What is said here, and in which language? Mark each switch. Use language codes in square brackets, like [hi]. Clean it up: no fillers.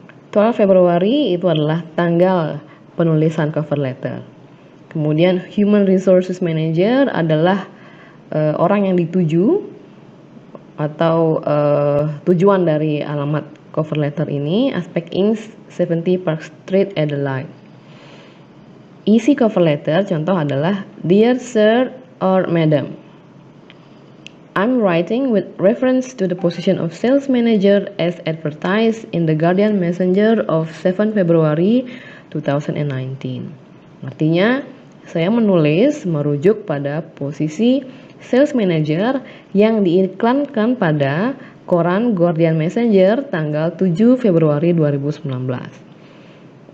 [id] 12 Februari itu adalah tanggal penulisan cover letter. Kemudian Human Resources Manager adalah orang yang dituju atau tujuan dari alamat cover letter ini, Aspect Inc. 70 Park Street, Adelaide. Isi cover letter contoh adalah [en] Dear Sir or Madam, I'm writing with reference to the position of sales manager as advertised in the Guardian Messenger of 7 February 2019. [id] Artinya, saya menulis merujuk pada posisi sales manager yang diiklankan pada koran Guardian Messenger tanggal 7 Februari 2019.